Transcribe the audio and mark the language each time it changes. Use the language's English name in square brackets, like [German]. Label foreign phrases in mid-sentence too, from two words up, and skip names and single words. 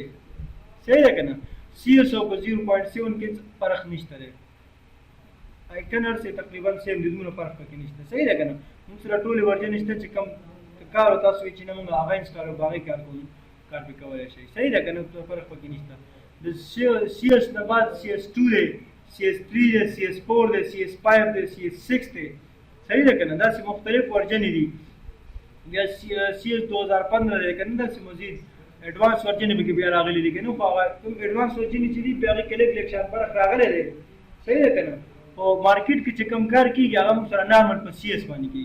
[Pashto] صحیح ده که نه، CS او په 0.7 کې فرق نشته دی. آیکن هر څه تقریبا سیم دي، دومره فرق پکې نشته. صحیح ده که نه، موږ سره ټولې ورژنې شته چې کوم کار تاسو چې نه موږ هغه انسټال او هغې کار کوو کار پې کولی شئ. صحیح ده که نه، فرق پکې نشته. د CS نه بعد CS2 دی، CS3 دی، CS4 دی، CS5 دی، CS6 دی. صحیح ده که نه، داسې مختلف ورژنې دي. بیا CS 2015 دی که نه، داسې مزید ایډوانس ورژنې پکې بیا راغلي دي که نه، خو هغه کوم ایډوانس ورژنې چې دي په هغې کې لږ لږ شان فرق راغلی دی. صحیح ده که نه، خو مارکیټ کې چې کوم کار کېږي هغه موږ سره نارمل په CS باندې کېږي.